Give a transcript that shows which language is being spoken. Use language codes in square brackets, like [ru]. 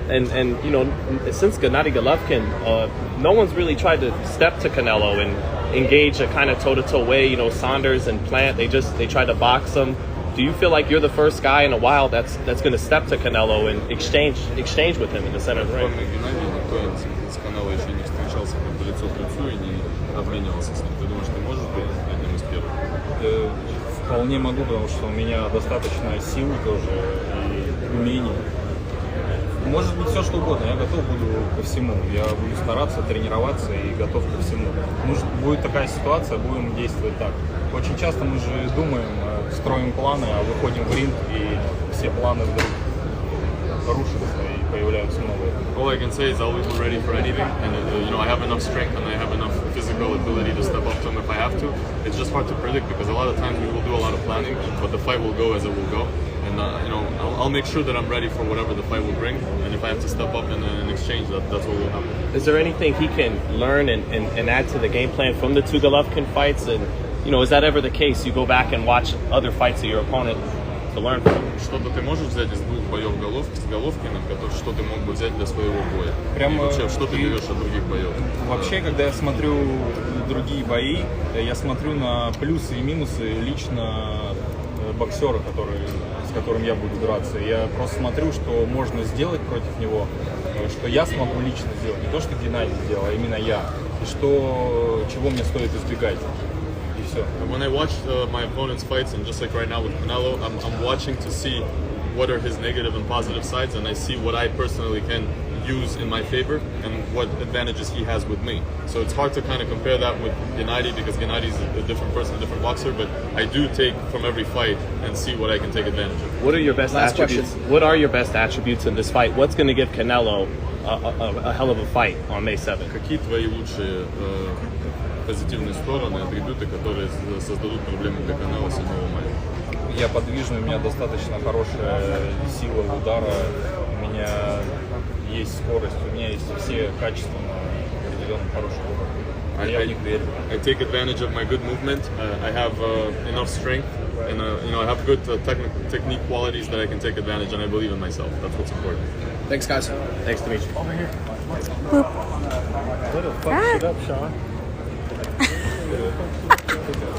[en] And since Gennady Golovkin, no one's really tried to step to Canelo and engage a kind of toe-to-toe way. Saunders and Plant, they tried to box him. Do you feel like you're the first guy in a while that's going to step to Canelo and exchange with him in the center of the ring? [ru] С Канело еще не встречался лицо к лицу и не обменивался с ним. Ты думаешь, ты можешь быть одним из первых? Вполне могу, потому что у меня достаточно сил тоже и умений. Может быть все что угодно, я готов буду ко всему. Я буду стараться, тренироваться и готов ко всему. Будет такая ситуация, будем действовать так. Очень часто мы же думаем, строим планы, а выходим в ринг и все планы вдруг рушатся и появляются новые. [en] All I can say is I'll be ready for anything, and I have enough strength and I have enough physical ability to step up to him if I have to. It's just hard to predict because a lot of times we will do a lot of planning, but the fight will go as it will go. And I'll make sure that I'm ready for whatever the fight will bring. And if I have to step up in exchange, that's what will happen. Is there anything he can learn and add to the game plan from the two Golovkin fights? And is that ever the case? You go back and watch other fights of your opponent to learn from. [ru] Что-то ты можешь взять из двух боев с Головкиным, что ты мог бы взять для своего боя? Прямо и вообще, что ты берешь от других боев? Вообще, когда я смотрю другие бои, я смотрю на плюсы и минусы лично боксера, с которым я буду драться. Я просто смотрю, что можно сделать против него, что я смогу лично сделать. Не то, что Геннадий сделал, а именно я. И чего мне стоит избегать. И все. [en] When I watch my opponent's fights, and just like right now with Canelo, I'm watching to see what are his negative and positive sides, and I see what I personally can use in my favor and what advantages he has with me. So it's hard to kind of compare that with Gennady because Gennady is a different person, a different boxer, but I do take from every fight and see what I can take advantage of. What are your best attributes? What are your best attributes in this fight? What's going to give Canelo a hell of a fight on May 7th? [ru] Какие твои лучшие позитивные стороны, атрибуты, которые создадут проблемы для Canelo 7 мая? Я подвижный, у меня достаточно хорошая сила удара, у меня есть скорость, у меня есть все качества на определенном хорошем уровне. Я в них верю. [en] I take advantage of my good movement. I have enough strength, and I have good technique qualities that I can take advantage, and I believe in myself. That's what's important. Thanks, guys. Thanks, Dmitry. Over here. What the fuck shit up, Sean?